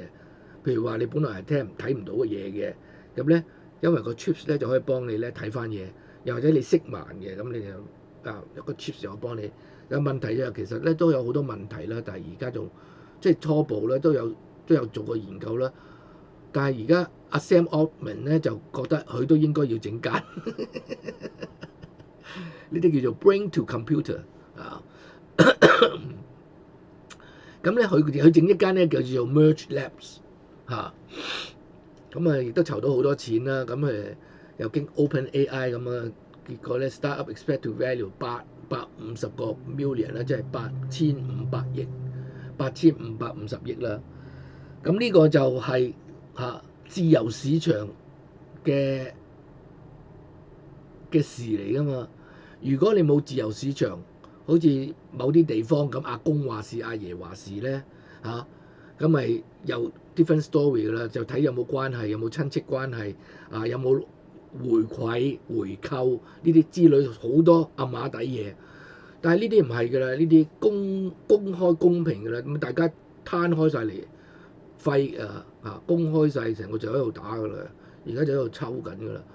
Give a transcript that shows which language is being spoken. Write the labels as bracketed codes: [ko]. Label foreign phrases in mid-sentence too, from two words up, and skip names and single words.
[yue] 譬如話你本來係睇唔到嘅嘢嘅，咁咧因為個 chips 咧就可以幫你咧睇翻嘢，又或者你色盲嘅，咁你就有個 chips 就幫你。有問題就其實咧都有好多問題啦，但係而家仲即係初步咧都有做過研究啦。但係而家阿 Sam Altman 咧就覺得佢都應該要整間呢啲叫做 [en] brain to computer [yue] 咁咧佢整一間咧叫做 Merge Labs 咁亦都籌到好多錢啦。咁又經 OpenAI 咁啊，結果咧 [en] startup expect to value [yue] 850 個 million 啦，即係8550億啦。咁呢個就係自由市場嘅事嚟噶嘛。如果你冇自由市場，好似某啲地方咁，阿公話事，阿爺話事咧咁咪又 [en] different story [yue] 噶啦，就睇有冇關係，有冇親戚關係有冇回饋回購呢啲之類好多阿馬底嘢。但係呢啲唔係噶啦，呢啲公開公平噶啦，咁大家攤開晒嚟揮公開晒成個就喺度打噶啦，而家就喺度抽緊噶啦。